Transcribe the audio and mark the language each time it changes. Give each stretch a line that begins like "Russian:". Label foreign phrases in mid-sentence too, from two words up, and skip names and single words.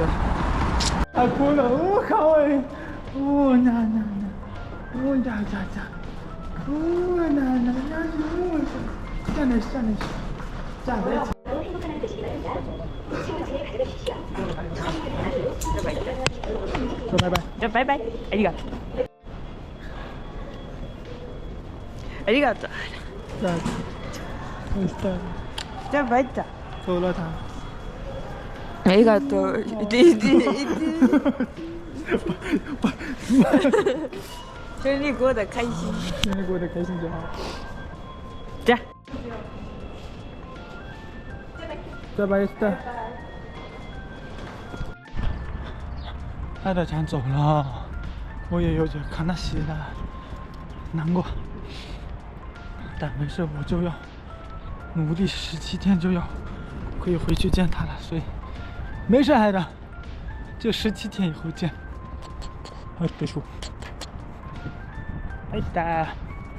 Chinese: 他哭了，好哎，那，站在一起。说拜拜。拜拜，
Japanese: ありがとう。ありがとう。じゃあバイバイ。
Chinese: 走了他。ありがとう。生日过得开心。生日过得开心就好。
Japanese: じゃあ。
Chinese: 拜拜，爱大强走了，我也有点看他喜了，难过。但没事，我就要努力17天就要可以回去见他了，所以没事孩子，就17天以后见。哎，别说，拜拜。